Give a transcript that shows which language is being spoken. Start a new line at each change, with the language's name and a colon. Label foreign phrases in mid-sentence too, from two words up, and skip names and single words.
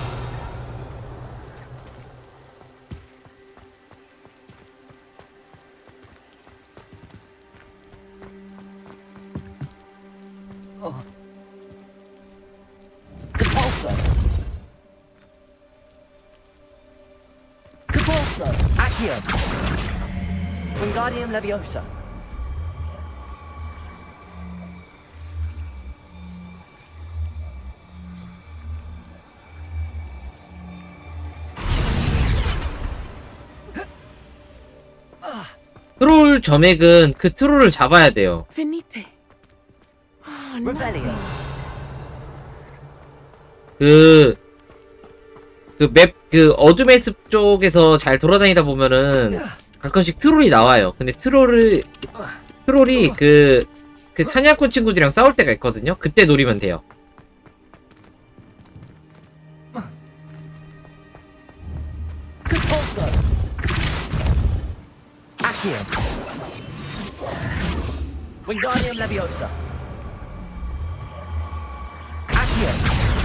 English: Depulso. Depulso. Accio. Wingardium Leviosa.
Korean: 트롤 점액은 그 트롤을 잡아야 돼요.
English: Venite. Revelio.
Korean: 어둠의 숲 쪽에서 잘 돌아다니다 보면은 가끔씩 트롤이 나와요. 근데 트롤이 그 사냥꾼 친구들이랑 싸울 때가 있거든요. 그때 노리면 돼요.
English: Depulso. Accio. Wingardium Leviosa. Accio.